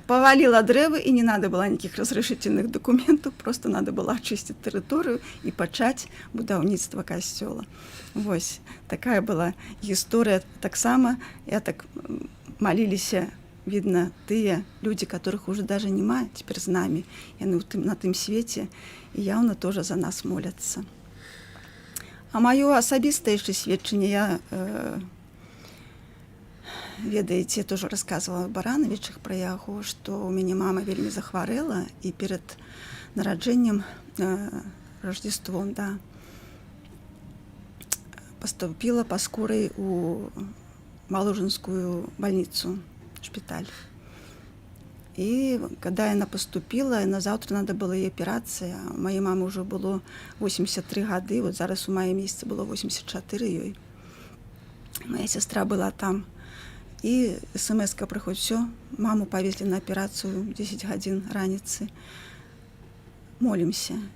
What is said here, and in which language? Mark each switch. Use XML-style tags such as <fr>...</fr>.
<ru>Повалила дрэвы, и не надо было никаких разрешительных документов, просто надо было очистить территорию и</ru> <be>почать будаўніцтва касцёла.</be> <ru>Вось, такая была история. Так само, я так молились, видно, тыя люди, которых уже даже нема теперь с нами, и на тым свете, и явно тоже за нас молятся.</ru> <be>А маё асабістае яшчэ сведчанне я ведаеце, я тоже расказвала Барановічах пра яго, што ў мяне мама вельмі захварэла і перад нараджэннем</be> <ru>Рождеством, да, поступила па скорай у Воложенскую больницу,</ru> <be>шпиталь.</be> <ru>И когда она поступила, на завтра надо было ей операция. У моей мамы уже было 83 гады, вот зараз у мая месяца</ru> <be>было 84 ёй.</be> <ru>Моя сестра была там. И смс-ка приходит, все, маму повезли на операцию</ru> <be>в 10 гадзін раніцы.</be> <ru>Молимся.</ru>